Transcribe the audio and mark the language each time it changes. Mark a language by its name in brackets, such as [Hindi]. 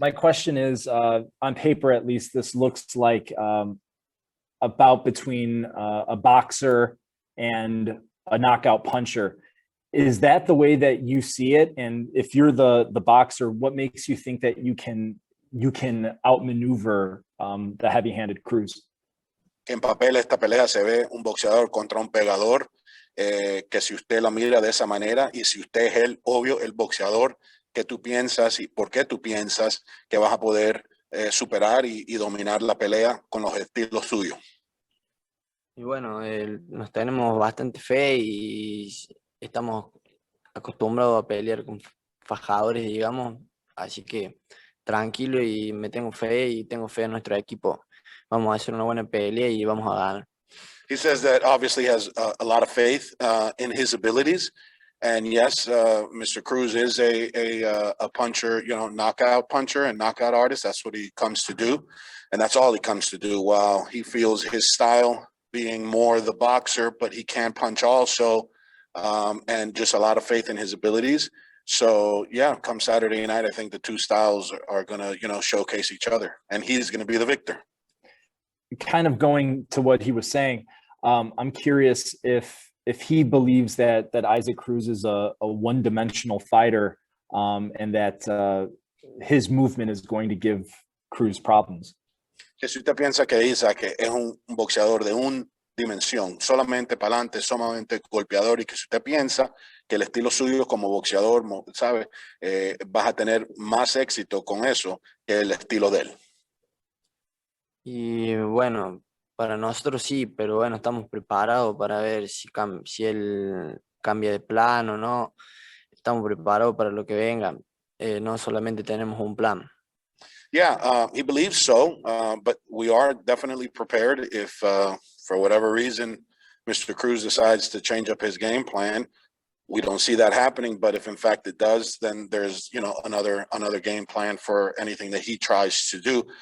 [English] My question is, on paper at least, this looks like a bout between a boxer and a knockout puncher. Is that the way that you see it? And if you're the boxer, what makes you think that you can outmaneuver the heavy-handed Cruz? [Spanish] En papel esta pelea se ve un boxeador contra un pegador, que si usted la mira de esa manera y si usted es el boxeador que tú piensas y por qué tú piensas que vas a poder superar y dominar la pelea con los estilos suyos. Y bueno, nos tenemos bastante fe y estamos acostumbrados a pelear con fajadores, digamos, así que tranquilo y me tengo fe y tengo fe en nuestro equipo. Vamos a hacer una buena pelea y vamos a ganar. [English] He says that obviously has a lot of faith in his abilities. And yes, Mr. Cruz is a puncher, knockout puncher and knockout artist. That's what he comes to do. And that's all he comes to do. While he feels his style being more the boxer, but he can punch also, and just a lot of faith in his abilities. So yeah, come Saturday night, I think the two styles are going to, showcase each other, and he's going to be the victor. Kind of going to what he was saying, I'm curious if he believes that Isaac Cruz is a one-dimensional fighter, and that his movement is going to give Cruz problems. [Spanish] Que si usted piensa que Isaac es un boxeador de una dimensión, solamente para adelante, solamente golpeador, y que si usted piensa que el estilo suyo como boxeador, ¿sabe? Vas a tener más éxito con eso que el estilo de él. Y bueno, para nosotros sí, pero bueno, estamos preparados para ver si él cambia de plan o no. Estamos preparados para lo que venga. No solamente tenemos un plan. [English] Yeah, he believes so, but we are definitely prepared if, for whatever reason, Mr. Cruz decides to change up his game plan. We don't see that happening, but if in fact it does, then there's another game plan for anything that he tries to do.